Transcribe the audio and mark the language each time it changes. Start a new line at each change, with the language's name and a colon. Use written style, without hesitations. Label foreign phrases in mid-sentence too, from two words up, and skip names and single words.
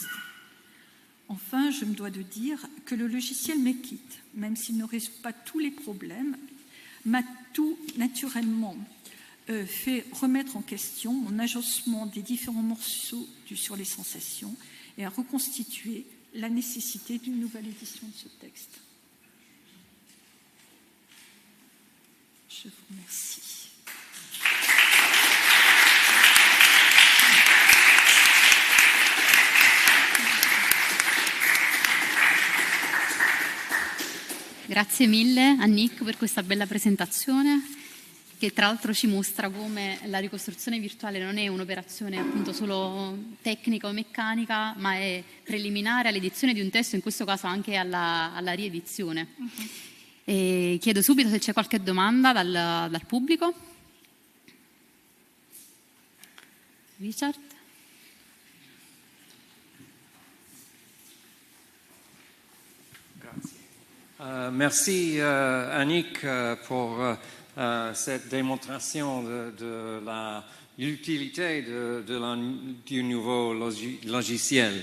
French: Enfin, je me dois de dire que le logiciel Make-it, même s'il ne résout pas tous les problèmes, m'a tout naturellement fait remettre en question mon agencement des différents morceaux sur les sensations et a reconstitué la nécessité d'une nouvelle édition de ce texte. Je vous remercie.
Italian: Grazie mille a Nick per questa bella presentazione che tra l'altro ci mostra come la ricostruzione virtuale non è un'operazione appunto solo tecnica o meccanica, ma è preliminare all'edizione di un testo, in questo caso anche alla riedizione. E chiedo subito se c'è qualche domanda dal pubblico. Richard?
French: Merci Annick pour cette démonstration de l'utilité du nouveau logiciel.